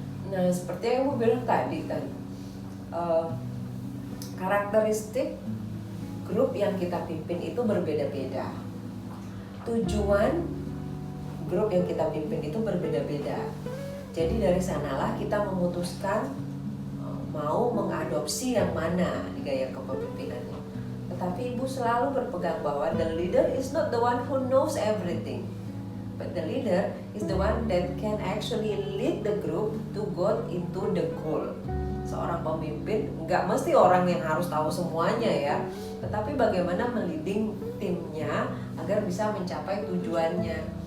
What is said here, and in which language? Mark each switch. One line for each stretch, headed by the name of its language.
Indonesian: Nah, seperti yang ibu bilang tadi karakteristik grup yang kita pimpin itu berbeda-beda. Tujuan grup yang kita pimpin itu berbeda-beda. Jadi dari sanalah kita memutuskan mau mengadopsi yang mana di gaya kepemimpinannya. Tetapi ibu selalu berpegang bahwa
English: the leader is not the one who knows everything, but the leader is the one that can actually lead the group to go into the goal.
Indonesian: Seorang pemimpin nggak mesti orang yang harus tahu semuanya ya, tetapi bagaimana meliding timnya agar bisa mencapai tujuannya.